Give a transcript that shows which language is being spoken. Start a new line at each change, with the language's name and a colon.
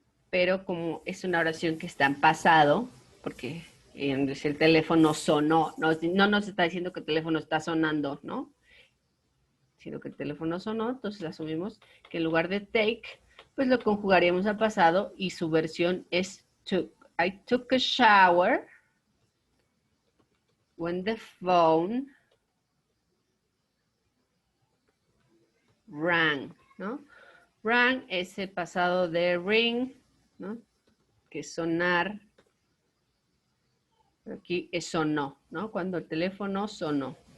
Spanish: Pero como es una oración que está en pasado, porque el teléfono sonó, no nos está diciendo que el teléfono está sonando, ¿no? Sino que el teléfono sonó, entonces asumimos que en lugar de take, pues lo conjugaríamos al pasado y su versión es took.
English: I took a shower when the phone rang, ¿no?
Spanish: Rang es el pasado de ring, ¿no? Que es sonar. Aquí es sonó, ¿no? Cuando el teléfono sonó.